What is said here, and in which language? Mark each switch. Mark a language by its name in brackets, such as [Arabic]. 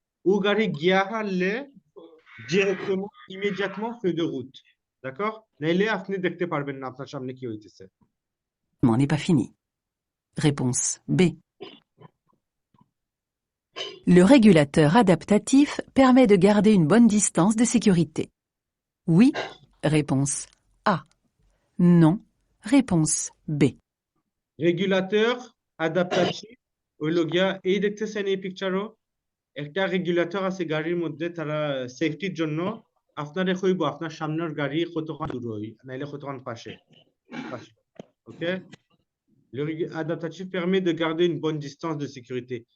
[Bangla] ও গাড়ি গিয়া হারলে directement, immédiatement feu de route. [French] D'accord? [Bangla] নাইলে আপনি দেখতে পারবেন না আপনার সামনে কি হইতেছে। [French] n'est pas fini. Réponse B. Le régulateur adaptatif permet de garder une bonne distance de sécurité. Oui, réponse A. Non, réponse B. [Bangla] Régulateur adaptatif হইলো গিয়া এই দেখতেছেন এই পিকচারও একটা রেগুলেটর আছে গাড়ির মধ্যে তারা সেফটির জন্য আপনারে কইব আপনার সামনের গাড়ি কতক্ষণ দূর হই নাইলে কতক্ষণ পাশে OK. [French] Le adaptatif permet de garder une bonne distance de sécurité.